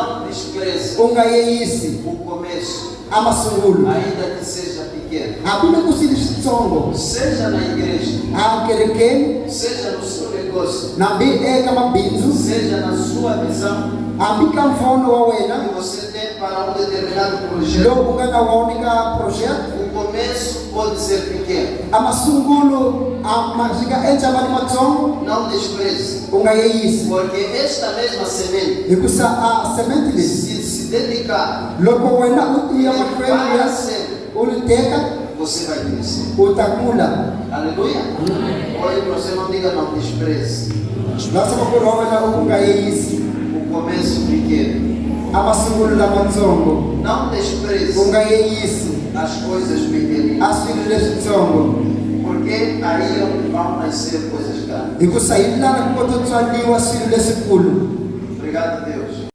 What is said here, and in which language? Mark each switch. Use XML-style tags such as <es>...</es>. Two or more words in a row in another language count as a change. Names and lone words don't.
<pt>despreze</pt> <ts>u nga yeyisi</ts> <pt>o começo,</pt> <ts>amasungulo</ts> <pt>ainda que seja pequeno.</pt> <ts>hambi loko swi ri switsongo</ts> <pt>Seja na igreja,</pt> <ts>akerekeni</ts> <pt>seja no seu negócio,</pt> <ts>nambi eka mabindzu</ts> <pt>seja na sua visão</pt> <ts>hambi ka mfono wa</ts> <pt>que</pt> <ts>wena</ts> <pt>você tem para um determinado projeto.</pt> <ts>lowu nga na wona ka project</ts> <pt>O começo pode ser pequeno.</pt> <ts>amasungulo swi nga endla mali matsongo</ts> <pt>Não despreze,</pt> <ts>u nga yeyisi</ts> <pt>porque esta mesma semente,</pt> <ts>hikusa a semente lesi</ts> <pt>se dedicar,</pt> <ts>loko wena u tiya mahlweni</ts> <pt>para</pt> <ts>ya</ts> <pt>sempre,</pt> <ts>u li teka</ts> <pt>você vai crescer.</pt> <ts>u ta kula</ts> <pt>Aleluia. Olhe para você, não diga não despreze.</pt> <ts>nasema ku ri wa wena u nga yeyisi</ts> <pt>O começo pequeno.</pt> <ts>amasungulo lamatsongo</ts> <pt>Não</pt> <ts>u</ts> <pt>despreze</pt> <ts>nga yeyisi</ts> <pt>as coisas pequeninas,</pt> <ts>a swilo leswitsongo</ts> <pt>porque aí é onde vão nascer coisas grandes.</pt> <ts>hikusa hi lana ku kota tswaliwa swilo leswikulu</ts> <pt>Obrigado, Deus.</pt>